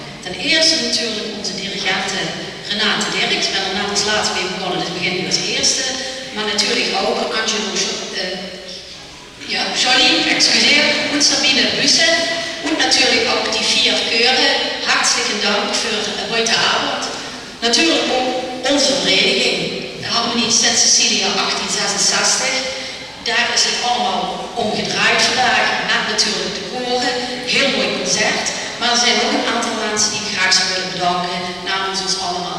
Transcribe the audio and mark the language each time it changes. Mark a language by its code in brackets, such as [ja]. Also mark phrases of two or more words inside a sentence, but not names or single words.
[nl] Ten eerste natuurlijk onze dirigente Renate Dirks. Ik ben er net als laatste mee begonnen, dus begin nu als eerste. Maar natuurlijk ook Angelo Jolie, und Sabine Büsse. [de] Und natürlich auch die 4 Chöre. Herzlichen Dank für heute Abend. [nl] Natuurlijk ook onze vereniging, de Harmonie St. Cecilia 1866. Daar is het allemaal omgedraaid vandaag, met natuurlijk de koren. Heel mooi concert. Maar er zijn ook een aantal mensen die ik graag zou willen bedanken namens ons allemaal.